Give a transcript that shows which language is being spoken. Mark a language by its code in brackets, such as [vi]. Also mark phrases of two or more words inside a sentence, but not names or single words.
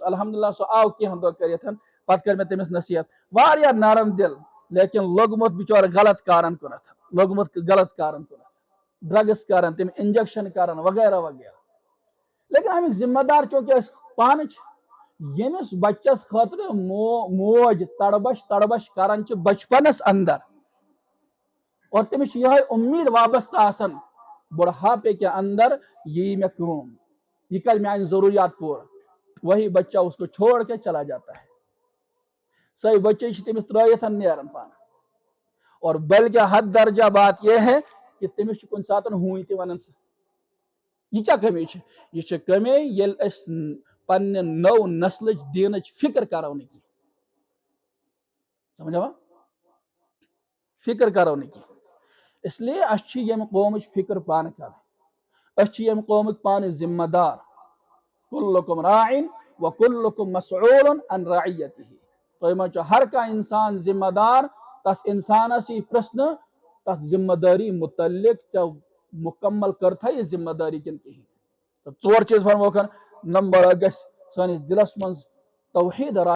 [ks] الحمدللہ سُہ آو کینٛہہ دۄہ کٔرِتھ، پتہٕ کٔر مےٚ تٔمِس نصیحت، واریاہ نرم دل، لیکن لوٚگمُت بِچور غلط کارن کُنتھ، لوٚگمُت غلط کارن کُنتھ، ڈرگس کران، تِم انجیکشن کران وغیرہ وغیرہ۔ لیکن امیُک ذمہ دار چونکہ أسۍ پانہٕ چھِ، ییٚمِس بچس خٲطرٕ موج تڑبش کران چھِ بچپنس اندر، اور تٔمِس چھِ یِہے امید وابستہٕ آسان [ur] بڑھاپے کے اندر [ks] یی مےٚ کٲم، یہ کر میٛانہِ ضروریات پوٗرٕ، [ur] وہی بچہ اس کو چھوڑ کے چلا جاتا ہے، [ks] سۄے بچی چھِ تٔمِس ترٲیِتھ نیران پانہٕ، [ur] اور بلکہ حد درجہ بات یہ ہے کہ [ks] تٔمِس چھُ کُنہِ ساتہٕ ہوٗنۍ تہِ ونان یہ کیا کمی چھِ؟ یہ چھِ کمی ییٚلہِ أسۍ پننہِ نٔو نسلٕچ دیٖنٕچ فکر کرو نہٕ کینٛہہ، سمجھا؟ فکر کرو نہٕ کینٛہہ، [ur] اس لیے [ks] اس چھِ ییٚمہِ قومٕچ فکر پانہٕ کرٕنۍ، أسۍ چھِ ییٚمہِ قومٕکۍ پانہٕ ذمہ دار، [ar] کلکم راعٍ وکلکم مسئول عن رعیتہ، [ks] تۄہہِ منٛز چھُ ہر کانٛہہ انسان ذمہ دار، تس انسانس یی پرژھنہٕ تتھ ذمہ دٲری متعلق ژےٚ مکمل کٔرتھا یہِ ذمہ دٲری کِنہٕ کِہیٖنۍ۔ تہٕ ژور چیٖز ونوکھن، نمبر اکھ گژھِ سٲنِس دلس منٛز توحیٖد